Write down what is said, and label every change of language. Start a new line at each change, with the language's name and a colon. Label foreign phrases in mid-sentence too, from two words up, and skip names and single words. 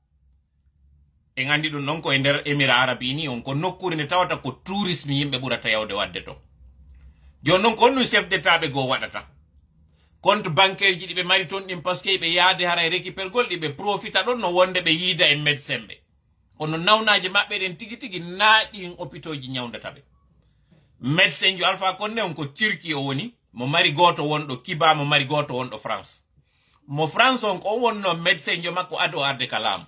Fula: en andi ɗum noon ko e nder Émirats Arabes Unis on ko nokkure nde tawata ko tourisme yimɓe ɓurata yawde wadde to joni noon ko on ɗum
French: chef d'état
Fula: ɓe goo waɗata
French: compte bancaire
Fula: ji ɗi ɓe mari toon ɗin
French: par ce que
Fula: ɓe yaade hara e récupérgol ɗi ɓe profita ɗon no wonde ɓe yiida e médecin ɓe kono nawnaji maɓɓe ɗen tigi tigi naaɗin hôpitaux ji ñawdata ɓe médecin jo Alpha Condé on ko Turquie o woni mo mari goto wonɗo Kiba, mo mari goto wonɗo France. Mo France on ko wonno médecin jo makko ado arde kalam.